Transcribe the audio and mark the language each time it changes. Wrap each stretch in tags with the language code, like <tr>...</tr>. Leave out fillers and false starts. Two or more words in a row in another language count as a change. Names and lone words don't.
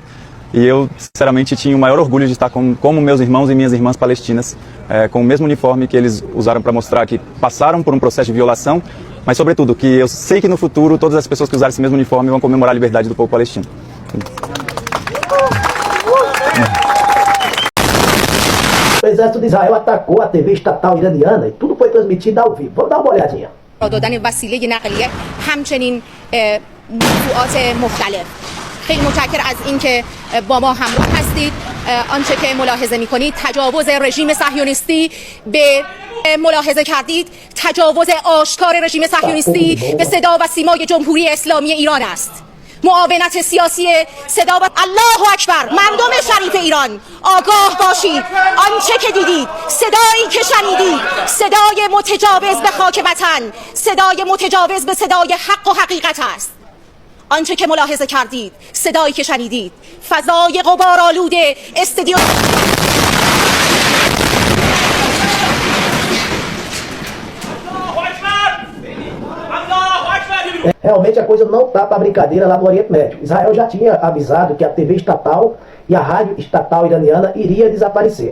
<pt>E eu, sinceramente, tinha o maior orgulho de estar como meus irmãos e minhas irmãs palestinas, com o mesmo uniforme que eles usaram para mostrar que passaram por um processo de violação, mas, sobretudo, que eu sei que no futuro todas as pessoas que usarem esse mesmo uniforme vão comemorar a liberdade do povo palestino. O exército de Israel atacou a TV estatal iraniana e tudo foi transmitido ao vivo. Vamos dar uma olhadinha.</pt> <fa>دادن وسیله نقلیه همچنین موضوعات مختلف. خیلی متشکرم از اینکه با ما همراه هستید. آنچه که ملاحظه می‌کنید تجاوز رژیم صهیونیستی به ملاحظه کردید تجاوز آشکار رژیم صهیونیستی به صدا و سیمای جمهوری اسلامی ایران است. معاونت سیاسی صدا و</fa> <ar>الله اکبر</ar> <fa>مردم شریف ایران آگاه باشید. آنچه که دیدید صدایی که شنیدید صدای متجاوز به خاک وطن صدای متجاوز به صدای حق و حقیقت است. آنچه که ملاحظه کردید صدایی که شنیدید فضای غبارآلود استودیو</fa> <pt>Realmente a coisa não tá para brincadeira lá no Oriente Médio. Israel já tinha avisado que a TV estatal e a rádio estatal iraniana iria desaparecer.</pt>